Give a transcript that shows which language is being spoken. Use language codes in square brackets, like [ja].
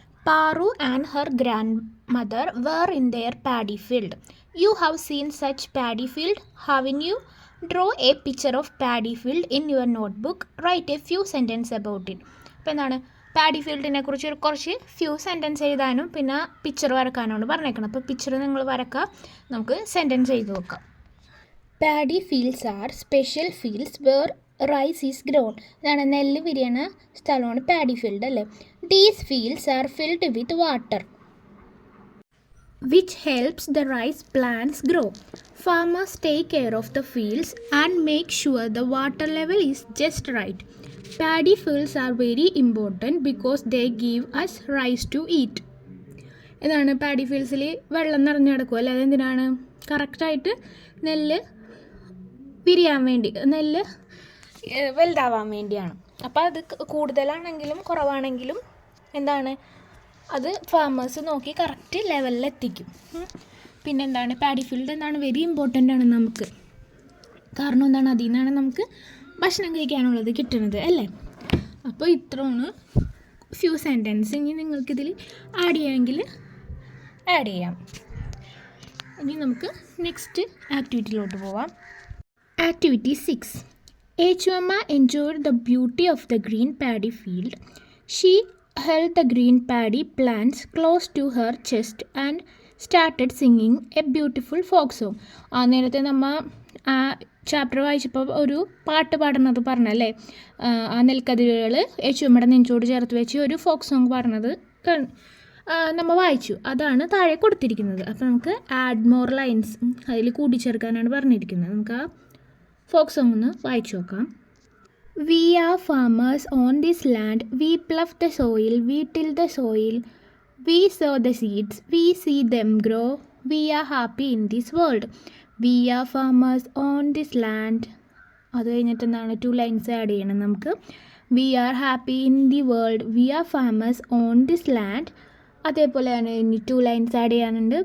[en] Paru and her grandmother were in their paddy field. You have seen such paddy field, haven't you? Draw a picture of paddy field in your notebook. Write a few sentences about it. [ml] അപ്പോൾ എന്താണ്, paddy ഫീൽഡിനെ കുറിച്ച് കുറച്ച് [en] few sentence [ml] എഴുതാനും പിന്നെ picture വരക്കാനുമാണ് പറഞ്ഞേക്കണം. അപ്പോൾ picture നിങ്ങൾ വരക്കുക, നമുക്ക് സെൻറ്റൻസ് എഴുതി വെക്കാം. [en] Paddy fields are special fields where rice is grown. [ml] ഇതാണ് നെല്ല് വിരിയണ സ്ഥലമാണ് പാഡി ഫീൽഡ് അല്ലേ. [en] These fields are filled with water which helps the rice plants grow. Farmers take care of the fields and make sure the water level is just right. Paddy fields are very important because they give us rice to eat. [ml] ഇതാണ് paddy ഫീൽഡ്സിൽ വെള്ളം നിറഞ്ഞു കിടക്കും അല്ലേ. അതെന്തിനാണ്, കറക്റ്റായിട്ട് നെല്ല് വിരിയാൻ വേണ്ടി, നെല്ല് വലുതാവാൻ വേണ്ടിയാണ്. അപ്പോൾ അത് കൂടുതലാണെങ്കിലും കുറവാണെങ്കിലും എന്താണ്, അത് ഫാമേഴ്സ് നോക്കി കറക്റ്റ് ലെവലിൽ എത്തിക്കും. പിന്നെന്താണ്, പാഡി ഫീൽഡ് എന്താണ് [en] very important [ml] ആണ് നമുക്ക്. കാരണം എന്താണ്, അതിൽ നിന്നാണ് നമുക്ക് ഭക്ഷണം കഴിക്കാനുള്ളത് കിട്ടുന്നത് അല്ലേ. അപ്പോൾ ഇത്രയാണ് [en] Few sentence. [ml] ഇനി നിങ്ങൾക്കിതിൽ ആഡ് ചെയ്യാമെങ്കിൽ ആഡ് ചെയ്യാം. ഇനി നമുക്ക് നെക്സ്റ്റ് ആക്ടിവിറ്റിയിലോട്ട് പോവാം. [en] Activity 6. Echumma enjoyed the beauty of the green paddy field. She held the green paddy plants close to her chest and started singing a beautiful folk song. [ml] നേരത്തെ നമ്മൾ chapter വായിച്ചപ്പോൾ ഒരു പാട്ട് പാടുന്നത് പറഞ്ഞല്ലേ, ആ നെൽക്കതിരുകൾ യേശുമ്മയുടെ നെഞ്ചോട് ചേർത്ത് വെച്ച് ഒരു ഫോക്ക് സോങ് പാടുന്നത് നമ്മൾ വായിച്ചു. അതാണ് താഴെ കൊടുത്തിരിക്കുന്നത്. അപ്പോൾ നമുക്ക് [en] add more lines [ml] അതിൽ കൂട്ടിച്ചേർക്കാനാണ് പറഞ്ഞിരിക്കുന്നത്. നമുക്ക് ആ ഫോക്ക് സോങ് ഒന്ന് വായിച്ചു നോക്കാം. [en] We are farmers on this land. We plough the soil, we till the soil, we sow the seeds, we see them grow. We are happy in this world. We are farmers on this land. [ml] അത് കഴിഞ്ഞിട്ട് എന്താണ്, 2 lines add ചെയ്യണം നമുക്ക്. [en] We are happy in the world. We are farmers on this land. [ml] അതേപോലെ തന്നെ ഇനി 2 lines add ചെയ്യാനുണ്ട്.